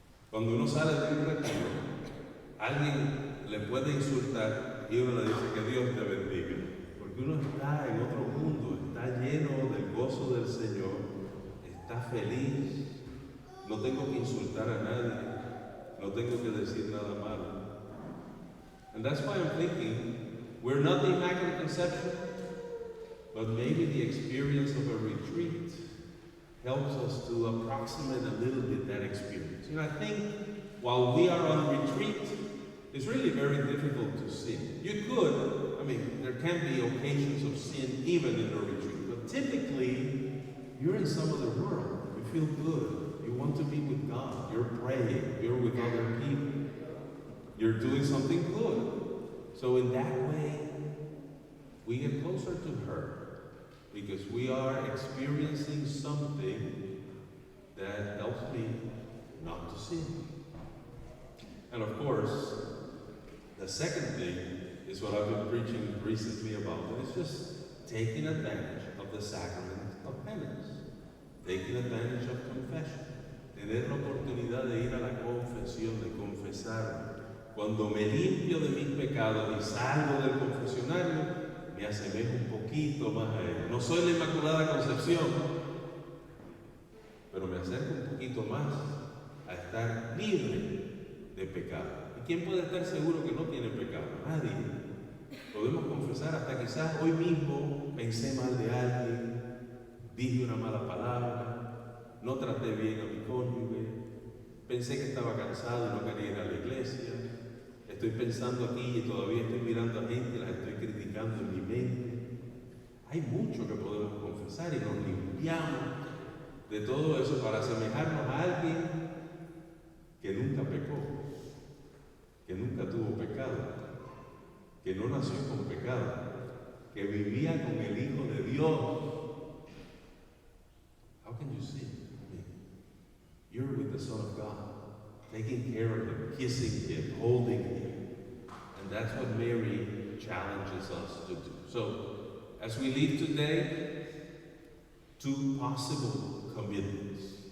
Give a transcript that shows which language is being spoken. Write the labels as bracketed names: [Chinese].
[Spanish] Cuando uno sale de un retiro, alguien le puede insultar y uno le dice que Dios te bendiga, porque uno está en otro mundo, está lleno del gozo del Señor, está feliz, no tengo que insultar a nadie, no tengo que decir nada malo. [English] And that's why I'm thinking, we're not the Immaculate Conception, but maybe the experience of a retreat helps us to approximate a little bit that experience. You know, I think while we are on retreat, it's really very difficult to sin. You could, I mean, there can be occasions of sin even in a retreat, but typically, you're in some other world. You feel good. want to be with God. You're praying. You're with other people. You're doing something good. So in that way, we get closer to her because we are experiencing something that helps me not to sin. And of course, the second thing is what I've been preaching recently about, and it's just taking advantage of the sacrament of penance, taking advantage of confession, [Spanish] tener la oportunidad de ir a la confesión, de confesar. Cuando me limpio de mis pecados y salgo del confesionario, me asemejo un poquito más a Él. No soy la Inmaculada Concepción, pero me acerco un poquito más a estar libre de pecado. ¿Y quién puede estar seguro que no tiene pecado? Nadie. Podemos confesar hasta quizás hoy mismo pensé mal de alguien, dije una mala palabra, no traté bien a mi cónyuge, pensé que estaba cansado y no quería ir a la iglesia, estoy pensando aquí y todavía estoy mirando a gente y las estoy criticando en mi mente. Hay mucho que podemos confesar y nos limpiamos de todo eso para asemejarnos a alguien que nunca pecó, que nunca tuvo pecado, que no nació con pecado, que vivía con el Hijo de Dios. [English] How can you see? I mean, you're with the Son of God, taking care of Him, kissing Him, holding Him. And that's what Mary challenges us to do. So, as we leave today, two possible commitments.